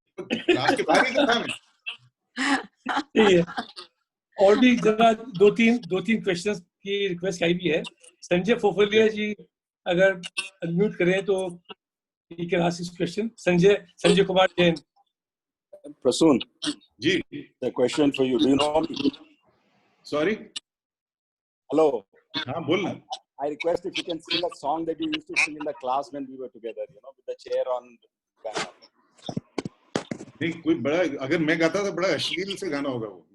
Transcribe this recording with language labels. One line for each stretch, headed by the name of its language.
Hindi: Class के बाहर ही तो था मैं. और भी जरा दो तीन क्वेश्चंस की रिक्वेस्ट आई भी है. संजय फोफलिया जी अगर अनम्यूट करें तो
English: you can ask this question.
Hindi: Sanjay Kumar Jain. Prasoon. Ji.
English: The question for you. Do you know me? Sorry. Hello.
Hindi: हाँ बोलना.
English: I request if you can sing a song that you used to sing in the class when we were together. You know, with the chair on.
Hindi: नहीं, कोई बड़ा अगर मैं गाता तो बड़ा अश्लील से गाना होगा वो.